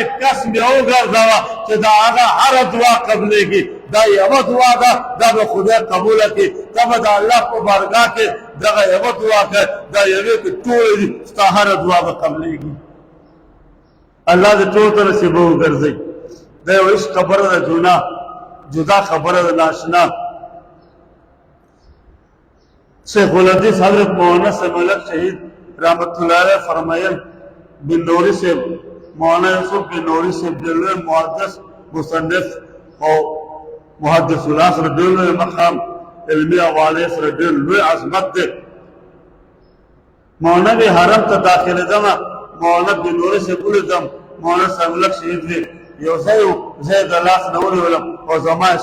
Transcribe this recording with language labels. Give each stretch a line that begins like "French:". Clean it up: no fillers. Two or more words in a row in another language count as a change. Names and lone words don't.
Pashto: کس مې وګرځوه چې د هغه هره دعا قبلېږي دا یوه دعا ده دا به خدای قبوله کړي ته به د الله په بارګاه کې دغه یوه دعا کوې دا یوې کې ټولې دي ستا هره دعا به قبلېږي الله دې ټولو ته نصیبه وګرځوي دا یو هېڅ خبره ده جدا خبره ده ناشنا شیخ الحدیث حضرت مولانا صاحب ملک شهید
Arabic: رحمت الله علیه
Pashto: فرمایل بن نوری صاحب مولانا یوسف بن نوری صاحب ډېر لوی محدث مصنف او
Arabic: محدث العصر
Pashto: ډېر لوی مقام علمي حوالې سره ډېر لوی عظمت دی مولانا مې حرم ته داخلېدم مولانا بن نوری صاحب ولیدم مولانا صاحب ملک شهید دی یو ځای و زه یې د لاس نه ونیولم او زما یې